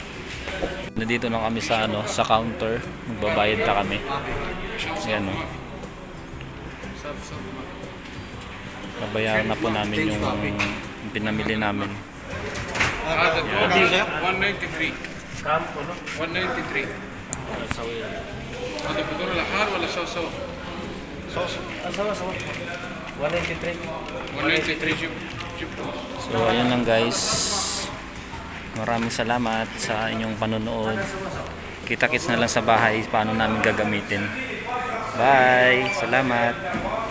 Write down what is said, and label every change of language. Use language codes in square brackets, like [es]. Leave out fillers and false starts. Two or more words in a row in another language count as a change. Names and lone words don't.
[tl] Nandito na kami sa sa counter. Magbabayad na kami. Ayan oh. Nabayaran na po namin yung pinamili namin. [ar] هذا [en] Yeah. 193 [tl] Camp, ano? 193 Sawi. [ar] هذا بدون الحار ولا سوا [tl] Sawa. 193. [ar] 193 جيب [tl] So ayun lang guys. Maraming salamat sa inyong panonood. Kita-kits na lang sa bahay paano namin gagamitin. Bye! Salamat!